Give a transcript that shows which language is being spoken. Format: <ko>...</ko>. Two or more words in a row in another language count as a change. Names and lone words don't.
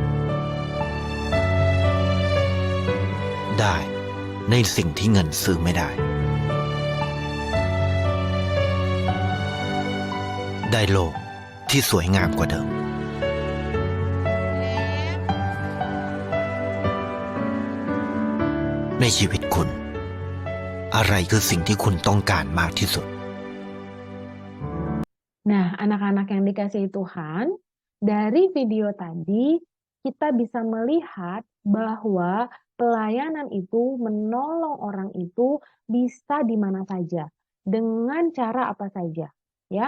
<th>ได้ในสิ่งที่เงินซื้อไม่ได้ ได้โลกที่สวยงามกว่าเดิม ในชีวิตคุณ อะไรคือสิ่งที่คุณต้องการมากที่สุด</th> <id>Nah, anak-anak yang dikasihi Tuhan, dari video tadi kita bisa melihat bahwa pelayanan itu menolong orang itu bisa di mana saja, dengan cara apa saja, ya.</id>